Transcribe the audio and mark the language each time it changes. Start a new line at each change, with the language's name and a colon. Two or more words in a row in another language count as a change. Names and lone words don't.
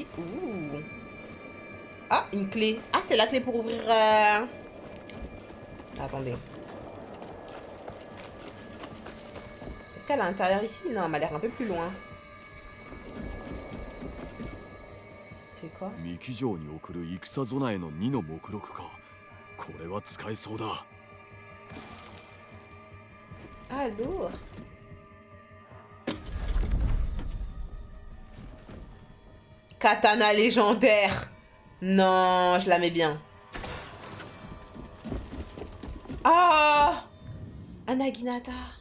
French: Ouh. Ah, une clé. Ah, c'est la clé pour ouvrir... Attendez. Est-ce qu'elle est à l'intérieur ici? Non, elle m'a l'air un peu plus loin. C'est quoi?
Japanese: 三木城に送る戦備えの2の目録か。これは使えそうだ。
French: Ah, lourd. Katana légendaire. Non, je la mets bien. Ah, un Naginata.